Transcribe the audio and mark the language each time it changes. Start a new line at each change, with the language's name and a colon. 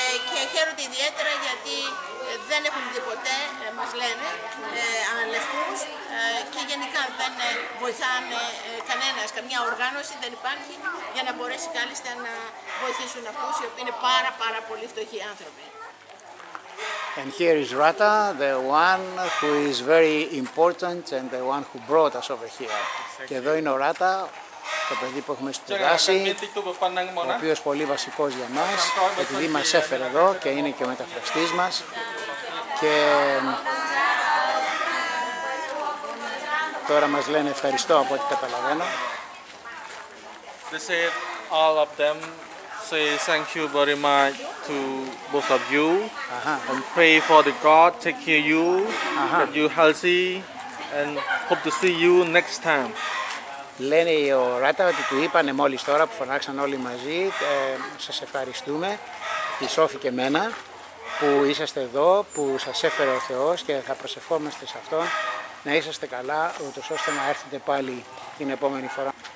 Greek: Και χαίρονται ιδιαίτερα γιατί δεν έχουν δει ποτέ, μας λένε, αναλευκούς και γενικά δεν βοηθάνε κανένας, καμιά οργάνωση δεν υπάρχει για να μπορέσει κάλλιστα να βοηθήσουν αυτούς οι οποίοι είναι πάρα πολύ φτωχοί άνθρωποι.
English: And here is Rata, the one who is very important and the one who brought us over here.
Greek: Και εδώ είναι ο Ράτα, το παιδί που έχουμε σπουδάσει, ο οποίος πολύ βασικός για μας, επειδή μας έφερε εδώ και είναι και ο μεταφραστής μας. Και τώρα μας λένε ευχαριστώ από ό,τι καταλαβαίνω.
English: They said all of them say thank you very much to both of you and pray for the God take care of you, that you healthy and hope to see you next time.
Greek: Λένε ο Ράτα ότι του είπανε μόλις τώρα που φωνάξαν όλοι μαζί, σας ευχαριστούμε, η Σόφη και εμένα, που είσαστε εδώ, που σας έφερε ο Θεός και θα προσευχόμαστε σε Αυτόν να είσαστε καλά, ούτως ώστε να έρθετε πάλι την επόμενη φορά.